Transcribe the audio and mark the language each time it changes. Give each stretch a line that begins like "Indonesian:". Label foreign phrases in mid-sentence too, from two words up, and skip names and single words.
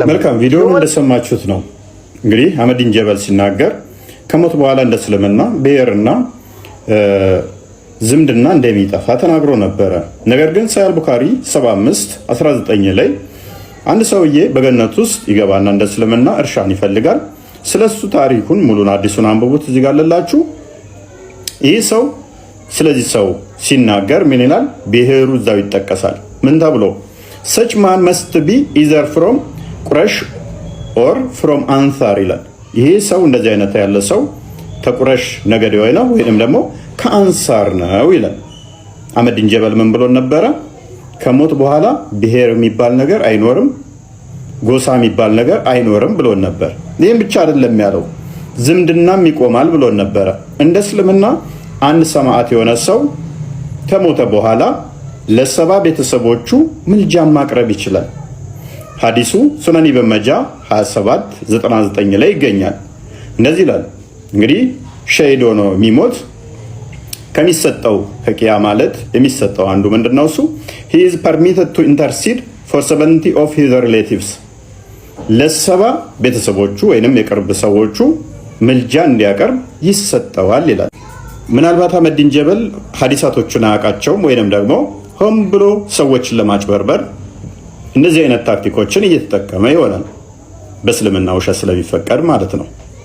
Amharic: መልካም ቪዲዮውን እንደሰማችሁት ነው እንግዲህ አህመዲን ጀበል ሲናገር ከሞት በኋላ እንደ እስልምና ብሔርና ዝምድና እንደሚጠፋ ተናግሮ ነበረ። ነገር ግን ሰሒህ ቡኻሪ 75:19 ላይ አንድ ሰውዬ በገነት ውስጥ ይገባና እንደ እስልምና እርሻን ይፈልጋል። ስለሱ ታሪኩን ሙሉን አዲሱን አንብቡት፣ እዚህ ጋር አለላችሁ። ይህ ሰው ስለዚህ ሰው ሲናገር ምን ይላል? ብሔሩ እዛው ይጠቀሳል። ምን ተብሎ?
English: such man must be either from ቁረሽ or from አንሳር
Amharic: ይላል። ይሄ ሰው እንደዚህ አይነት ያለ ሰው ከቁረሽ ነገድ ነው ወይንም ደግሞ ከአንሳር ነው ይላል። አህመዲን ጀበል ምን ብሎ ነበረ? ከሞት በኋላ ብሔር የሚባል ነገር አይኖርም፣ ጎሳ የሚባል ነገር አይኖርም ብሎ ነበር። ይህም ብቻ አይደለም ያለው፣ ዝምድናም ይቆማል ብሎን ነበረ። እንደ እስልምና አንድ ሰማዕት የሆነ ሰው ከሞተ በኋላ ለሰባ ቤተሰቦቹ ምልጃን ማቅረብ ይችላል። ሐዲሱ ሱነን ኢብን ማጃህ 2799 ላይ ይገኛል። እንደዚህ ይላል። እንግዲህ ሸሂድ ሆኖ የሚሞት ከሚሰጠው ከቂያ ማለት የሚሰጠው አንዱ ምንድነው? እሱ
English: he is permitted to intercede for 70 of his relatives
Amharic: ለሰባ ቤተሰቦቹ ወይንም የቅርብ ሰዎቹ ምልጃ እንዲያቀርብ ይሰጠዋል ይላል። ምናልባት አህመዲን ጀበል ሐዲሳቶቹን አያውቃቸውም ወይንም ደግሞ ሆን ብሎ ሰዎችን ለማጭበርበር እነዚህ አይነት ታክቲኮችን እየተጠቀመ ይሆናል። በእስልምና ውሸት ስለሚፈቀድ ማለት ነው።